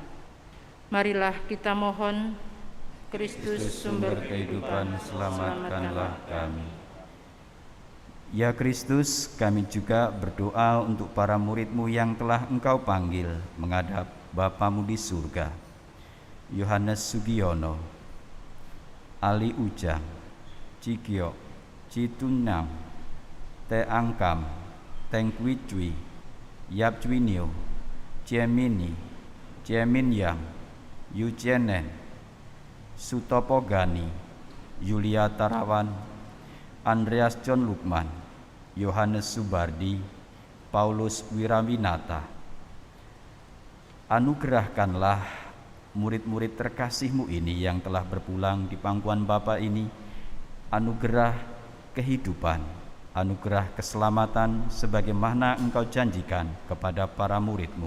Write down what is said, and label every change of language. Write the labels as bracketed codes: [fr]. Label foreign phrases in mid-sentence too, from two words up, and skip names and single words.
[id] Marilah kita mohon, Kristus sumber kehidupan, selamatkanlah kami. Ya Kristus, kami juga berdoa untuk para murid-Mu yang telah Engkau panggil menghadap Bapa-Mu di surga. Yohanes Sugiono, Ali Ujang, Cikyok, Citunam, Te Angkam, Teng Kwi Cui, Yap Cui Niu, Ciemini, Ciemin Yang, Yu Cienen, Sutopo Gani, Yulia Tarawan, Andreas John Lukman, Yohanes Subardi, Paulus Wirawinata. Anugerahkanlah murid-murid terkasih-Mu ini yang telah berpulang di pangkuan Bapa ini, anugerah kehidupan, anugerah keselamatan sebagaimana Engkau janjikan kepada para murid-Mu.